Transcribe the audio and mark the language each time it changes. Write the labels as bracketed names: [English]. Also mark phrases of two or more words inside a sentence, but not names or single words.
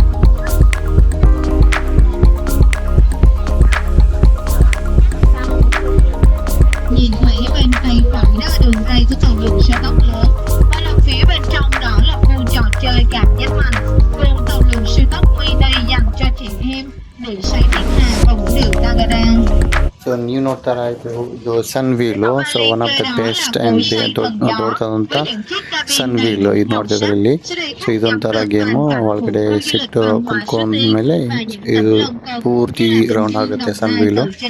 [Vietnamese] Nhìn thấy bên tay phải đó là đường ray của tàu lượn siêu tốc lớn, và nằm phía bên trong đó là khu trò chơi cảm giác mạnh, gồm tàu lượn siêu tốc mini dành cho trẻ em để xoay thiên hà và vũ điệu Tagadan. [Kannada] ಸೊ ನೀವು ನೋಡ್ತಾ ಇದ್ದೀವಿ ಇದು ಸನ್ ವೀಲು. [English] so one of the best and [Kannada] ದೊಡ್ಡದಾದಂಥ ಸನ್ ವೀಲು ಇದು ನೋಡ್ತಿದ್ದಾರೆ ಇಲ್ಲಿ. ಸೊ ಇದೊಂಥರ ಗೇಮು, ಒಳಗಡೆ ಸಿಟ್ಟು ಕುತ್ಕೊಂಡ್ಮೇಲೆ ಇದು ಪೂರ್ತಿ ರೌಂಡ್ ಆಗುತ್ತೆ ಸನ್ ವೀಲು.